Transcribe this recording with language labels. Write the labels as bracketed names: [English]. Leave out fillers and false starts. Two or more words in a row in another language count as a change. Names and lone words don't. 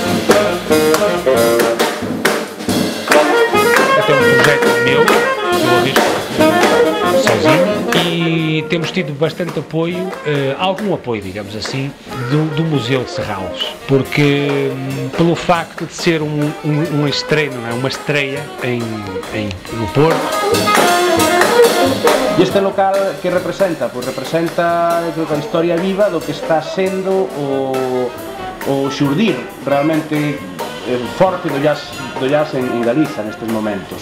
[Portuguese] Este é um projeto meu, sozinho, e temos tido bastante apoio, algum apoio, digamos assim, do Museu de Serralves, porque pelo facto de ser uma estreia no Porto. [Galician] E este local que representa? Pois representa, creo que a historia viva do que está sendo o xurdir realmente forte do jazz en Galiza nestes momentos.